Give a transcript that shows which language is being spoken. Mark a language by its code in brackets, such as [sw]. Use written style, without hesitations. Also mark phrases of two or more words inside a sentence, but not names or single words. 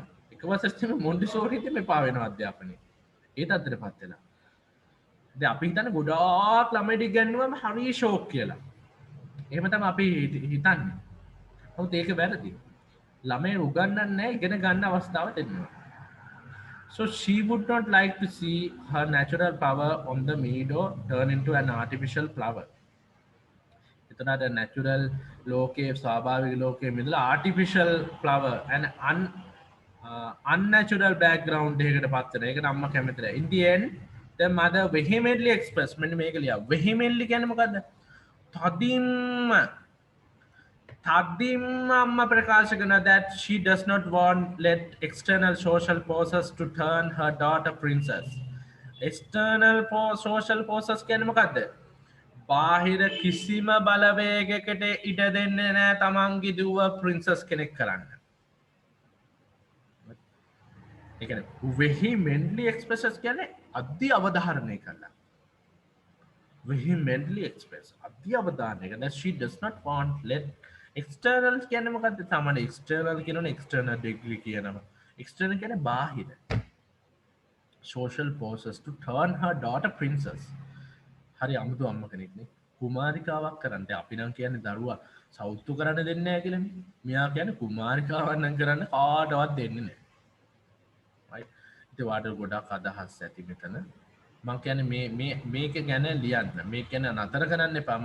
[si] එක වසරෙම මොන්ටිසෝරියෙන් එපා වෙනවා අධ්‍යාපනය. ඒ තත්ත්වයටපත් වෙලා. දැන් අපි හිතන්නේ ගොඩාක් ළමයිට ඉගෙනුවම හරි ෂෝක් කියලා. එහෙම තමයි අපි හිතන්නේ. නමුත් ඒක වැරදි. ළමයි උගන්වන්නේ නැහැ ඉගෙන ගන්න අවස්ථාව දෙන්නවා. [en] So she would not like to see her natural flower on the meadow turn into an artificial flower. [si] එතනට natural ලෝකයේ ස්වාභාවික ලෝකයේ මිදලා [en] artificial flower and unnatural background [si] එකකට පත් වෙන. ඒකට අම්මා කැමති නැහැ. [en] In the end the mother vehemently expressed [si] මෙන්න මේක ලියා. [en] vehemently [si] කියන්නේ මොකද්ද? තදින්ම අම්මා ප්‍රකාශ කරන [en] that she does not want let external social forces to turn her daughter princess. External social forces [si] කියන්නේ මොකද්ද? බාහිර කිසිම බලවේගයකට ඉඩ දෙන්නේ නැහැ තමන්ගේ දුව princess කෙනෙක් කරන්න. ඒ කියන්නේ [en] vehemently expresses [si] කියන්නේ අධි අවධාරණය කළා. [en] vehemently express [si] අධි අවධාරණය කළා [en] that she does not want let external [si] කියන්නේ මොකද්ද? සාමාන්‍ය external කියනවනේ [en] external degree [si] කියනවා. external කියන්නේ බාහිර. [en] social forces to turn her daughter princess. [si] හරි අමුතු අම්ම කෙනෙක් නේ. කුමාරිකාවක් කරන්න. අපි නම් කියන්නේ දරුවා සෞතු කරන්න දෙන්නේ නැහැ කියලානේ. මෙයා කියන්නේ කුමාරිකාවක් නම් කරන්න කාටවත් දෙන්නේ නැහැ. right? ඉතින් වාට ගොඩක් අදහස් ඇති මෙතන. මම කියන්නේ මේක ගැන ලියන්න. මේක ගැන නතර කරන්න එපා.